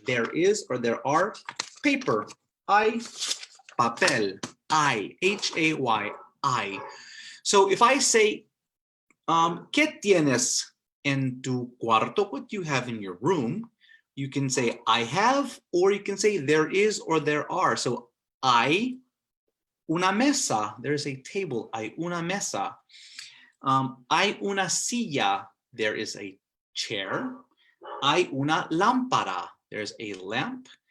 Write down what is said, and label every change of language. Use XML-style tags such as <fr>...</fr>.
<en>There is or there are paper.</en> <es>Hay papel. I. H-A-Y. I.</es> <en>So if I say,</en> <es>¿qué tienes en tu cuarto?</es> <en>What do you have in your room? You can say I have, or you can say there is or there are.</en> <es>So hay una mesa.</es> <en>There's a table.</en> <es>Hay una mesa. Hay una silla.</es> <en>There is a chair.</en> <es>Hay una lámpara.</es> <en>There's a lamp.</en>